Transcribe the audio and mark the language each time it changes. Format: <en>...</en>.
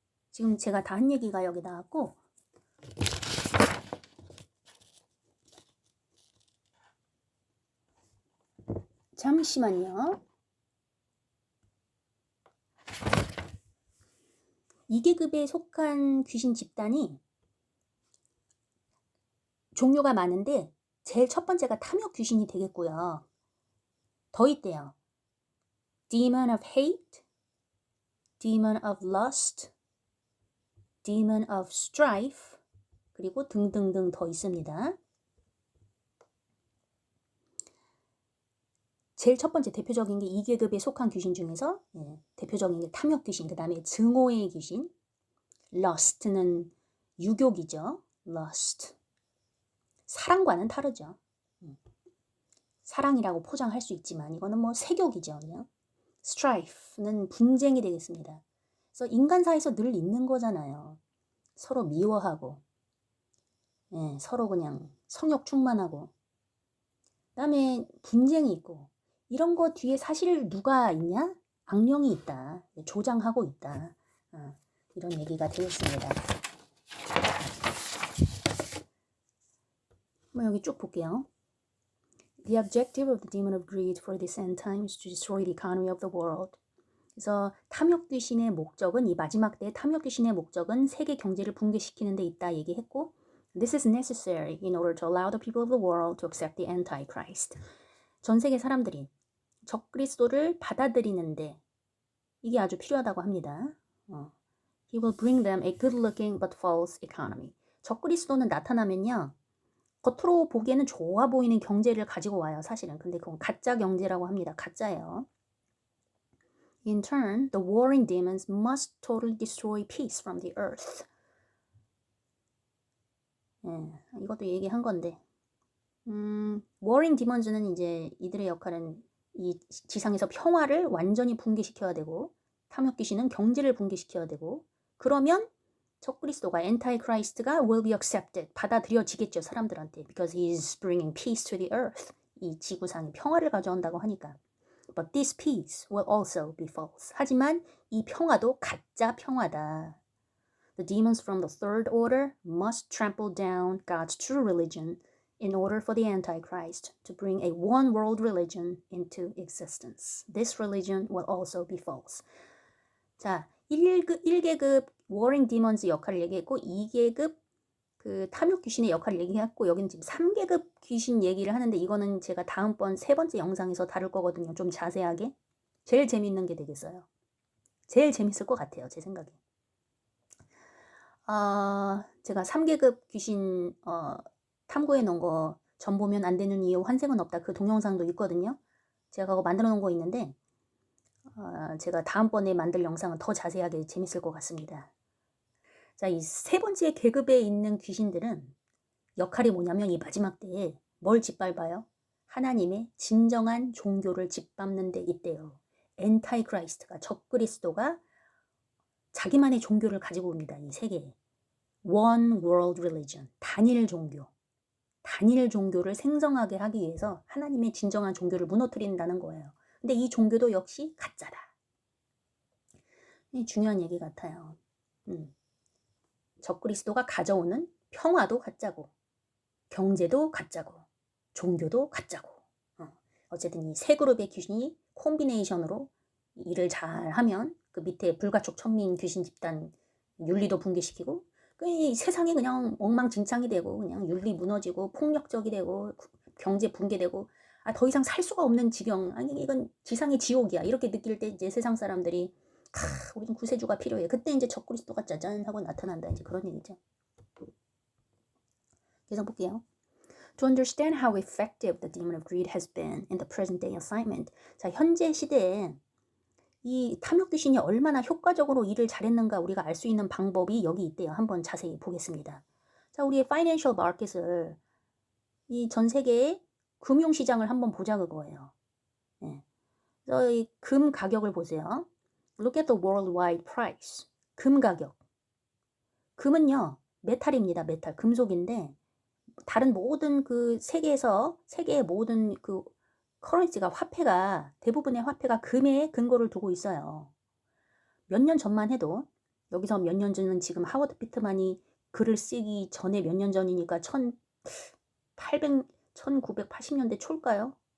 <ko>지금 제가 다 한 얘기가 여기 나왔고, 잠시만요. 2계급에 속한 귀신 집단이 종류가 많은데 제일 첫 번째가 탐욕 귀신이 되겠고요. 더 있대요.</ko> <en>Demon of hate, Demon of lust,</en> <ko>demon of strife, 그리고 등등등 더 있습니다. 제일 첫 번째 대표적인 게 2계급에 속한 귀신 중에서 대표적인 게 탐욕 귀신, 그 다음에 증오의 귀신, lust는 유욕이죠. lust. 사랑과는 다르죠. 사랑이라고 포장할 수 있지만 이거는 뭐 색욕이죠. 그냥. strife는 분쟁이 되겠습니다. 그래서 인간 사이에서 늘 있는 거잖아요. 서로 미워하고, 서로 그냥 성욕 충만하고, 그다음에 분쟁이 있고, 이런 거 뒤에 사실 누가 있냐? 악령이 있다. 조장하고 있다. 이런 얘기가 되겠습니다. 여기 쭉 볼게요.</ko> <en>The objective of the demon of greed for this end time is to destroy the economy of the world.</en> <ko>그래서 탐욕 귀신의 목적은, 이 마지막 때의 탐욕 귀신의 목적은 세계 경제를 붕괴시키는 데 있다 얘기했고, This is necessary in order to allow the people of the world to accept the Antichrist. 전 세계 사람들이 적그리스도를 받아들이는데 이게 아주 필요하다고 합니다.</ko> <en>He will bring them a good-looking but false economy.</en> <ko>적그리스도는 나타나면요, 겉으로 보기에는 좋아 보이는 경제를 가지고 와요, 사실은. 근데 그건 가짜 경제라고 합니다. 가짜예요.</ko> <en>In turn, the warring demons must totally destroy peace from the earth.</en> <ko>이것도 얘기한 건데, warring demons는 이제 이들의 역할은 이 지상에서 평화를 완전히 붕괴시켜야 되고, 탐욕 귀신은 경제를 붕괴시켜야 되고, 그러면 적그리스도가 엔타이크라이스트가 will be accepted, 받아들여지겠죠, 사람들한테.</ko> <en>Because he is bringing peace to the earth.</en> <ko>이 지구상에 평화를 가져온다고 하니까.</ko> <en>But this peace will also be false.</en> <ko>하지만 이 평화도 가짜 평화다.</ko> <en>The demons from the third order must trample down God's true religion in order for the Antichrist to bring a one world religion into existence. This religion will also be false.</en> <ko>자, 1계급 warring demons 역할을 얘기했고 2계급 그 탐욕 귀신의 역할을 얘기했고 여기는 지금 3계급 귀신 얘기를 하는데 이거는 제가 다음번 세 번째 영상에서 다룰 거거든요. 좀 자세하게. 제일 재밌는 게 되겠어요. 제일 재밌을 것 같아요. 제 생각에. 제가 3계급 귀신 탐구해 놓은 거 전 보면 안 되는 이유 환생은 없다. 그 동영상도 있거든요. 제가 그거 만들어 놓은 거 있는데 제가 다음번에 만들 영상은 더 자세하게 재밌을 것 같습니다. 자, 이 세 번째 계급에 있는 귀신들은 역할이 뭐냐면 이 마지막 때에 뭘 짓밟아요? 하나님의 진정한 종교를 짓밟는 데 있대요. 엔타이크라이스트가, 적그리스도가 자기만의 종교를 가지고 옵니다. 이 세계에. One World Religion, 단일 종교. 단일 종교를 생성하게 하기 위해서 하나님의 진정한 종교를 무너뜨린다는 거예요. 근데 이 종교도 역시 가짜다. 이 중요한 얘기 같아요. 적그리스도가 가져오는 평화도 가짜고 경제도 가짜고 종교도 가짜고 어쨌든 이 세 그룹의 귀신이 콤비네이션으로 일을 잘하면 그 밑에 불가촉 천민 귀신 집단 윤리도 붕괴시키고 이 세상이 그냥 엉망진창이 되고 그냥 윤리 무너지고 폭력적이 되고 경제 붕괴되고 더 이상 살 수가 없는 지경, 아니 이건 지상의 지옥이야 이렇게 느낄 때 이제 세상 사람들이 우리는 구세주가 필요해. 그때 이제 적그리스도가 짜잔 하고 나타난다. 이제 그런 얘기죠. 계속 볼게요.</ko> <en>To understand how effective the demon of greed has been in the present day assignment.</en> <ko>자, 현재 시대에 이 탐욕 귀신이 얼마나 효과적으로 일을 잘했는가 우리가 알 수 있는 방법이 여기 있대요. 한번 자세히 보겠습니다. 자, 우리의 파이낸셜 마켓을 이 전 세계의 금융 시장을 한번 보자 그거예요. 그래서 이 금 가격을 보세요.</ko> <en>Look at the worldwide price.</en> <ko>금 가격. 금은요, 메탈입니다. 메탈. 금속인데 다른 모든 그 세계의 모든 그 커런시가 화폐가 대부분의 화폐가 금에 근거를 두고 있어요. 몇 년 전만 해도 여기서 몇 년 전은 지금 하워드 피트만이 글을 쓰기 전에 몇 년 전이니까 1980년대 초일까요?</ko>